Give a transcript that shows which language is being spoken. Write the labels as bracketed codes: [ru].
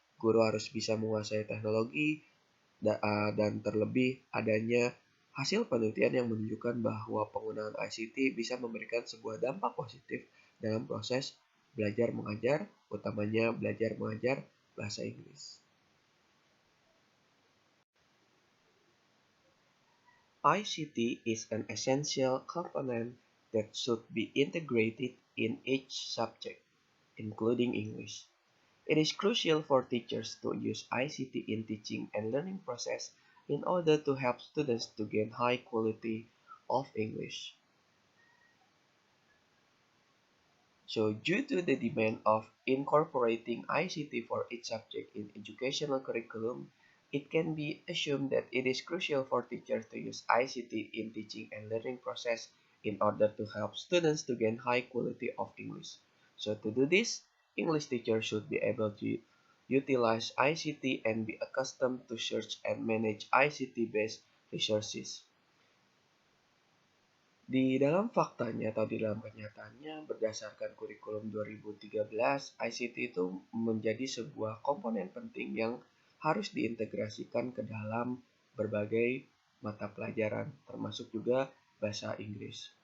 [id] Guru harus bisa menguasai teknologi dan terlebih adanya hasil penelitian yang menunjukkan bahwa penggunaan ICT bisa memberikan sebuah dampak positif dalam proses belajar mengajar, utamanya belajar mengajar bahasa Inggris. [en] ICT is an essential component that should be integrated in each subject, including English. It is crucial for teachers to use ICT in teaching and learning process in order to help students to gain high quality of English. So due to the demand of incorporating ICT for each subject in educational curriculum, it can be assumed that it is crucial for teachers to use ICT in teaching and learning process in order to help students to gain high quality of English. So to do this, English teachers should be able to utilize ICT and be accustomed to search and manage ICT-based resources. [id] Di dalam faktanya atau di dalam kenyataannya, berdasarkan kurikulum 2013, ICT itu menjadi sebuah komponen penting yang harus diintegrasikan ke dalam berbagai mata pelajaran, termasuk juga bahasa Inggris.